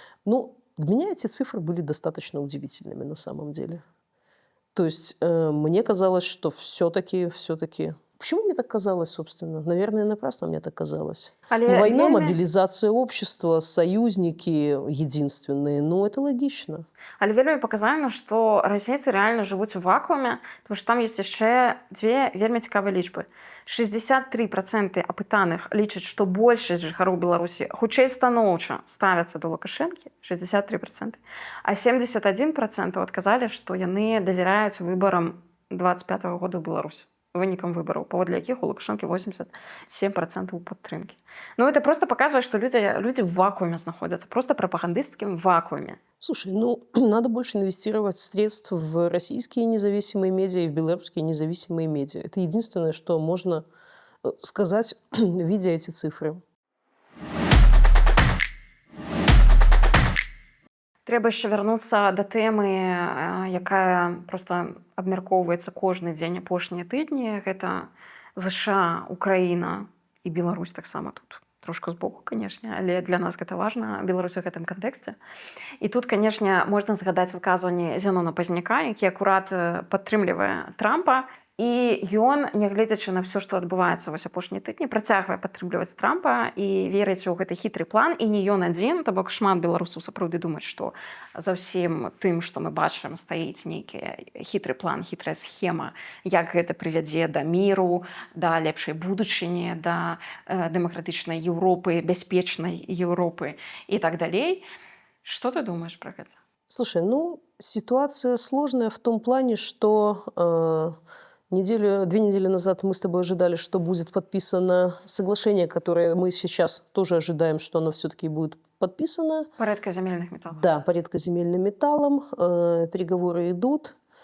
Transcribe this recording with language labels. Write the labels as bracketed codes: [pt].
[ru] Ну, для меня эти цифры были достаточно удивительными на самом деле. То есть мне казалось, что все-таки... Почему мне так казалось, собственно? Наверное, напрасно мне так казалось. Война, мобилизация общества, союзники единственные. Ну, это логично. [be] Але вельмі паказальна, што расейцы рэальна жывуць у вакууме, тому што там ёсць яшчэ дзве вельмі цікавыя лічбы. 63% апытаных лічаць, што большасць жыхароў Беларусі хутчэй станоўча ставяцца да Лукашэнкі, 63%, а 71% адказалі, што яны давяраюць выбарам 25-го года ў Беларусі. Вынікам выбараў, паводле якіх у Лукашэнкі 87% падтрымкі. [ru] Ну, это просто показывает, что люди в вакууме находятся, просто пропагандистским вакууме. Слушай, ну, надо больше инвестировать средств в российские независимые медиа и в белорусские независимые медиа. Это единственное, что можно сказать, видя эти цифры. [be] Трэба яшчэ вярнуцца да тэмы, якая проста абмяркоўваецца кожны дзень апошнія тыдні. Гэта ЗША, Украіна і Беларусь таксама тут. Трошку збоку, канешне, але для нас гэта важна, Беларусь у гэтым кантэксце. І тут, канешне, можна згадаць выказванні Зенона Пазняка, які акурат падтрымлівае Трампа. І ён, нягледзячы на ўсё, што адбываецца вось апошнія тыдні, працягвае падтрымліваць Трампа і верыць у гэты хітры план. І не ён адзін, то бок шмат беларусаў сапраўды думаюць, што за ўсім тым, што мы бачым, стаіць нейкі хітры план, хітрая схема, як гэта прывядзе да міру, да лепшай будучыні, да дэмакратычнай Еўропы, бяспечнай Еўропы і так далей. Што ты думаешь про гэта? [ru] Слушай, ну, ситуация сложная в том плане, что... 2 недели назад мы с тобой ожидали, что будет подписано соглашение, которое мы сейчас тоже ожидаем, что оно все-таки будет подписано. По редкоземельных металлах. Да, по редкоземельным металлам. Переговоры идут.